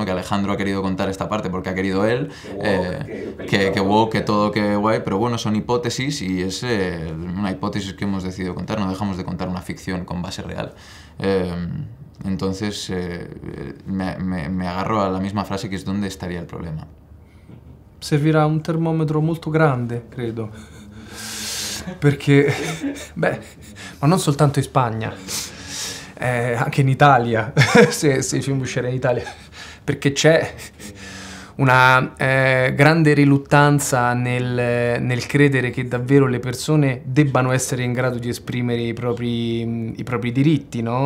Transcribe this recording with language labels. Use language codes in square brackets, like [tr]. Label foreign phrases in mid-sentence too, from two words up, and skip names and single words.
[es] Que Alejandro ha querido contar esta parte porque ha querido él, que todo, que guay, pero bueno, son hipótesis y es una hipótesis que hemos decidido contar, no dejamos de contar una ficción con base real. Entonces, me agarro a la misma frase, que es ¿dónde estaría el problema? [it] Servirà un termometro molto grande, credo. Perché, ma non soltanto in Spagna, anche in Italia, se il film uscirà in Italia, perché c'è una grande riluttanza nel credere che davvero le persone debbano essere in grado di esprimere i propri diritti, no?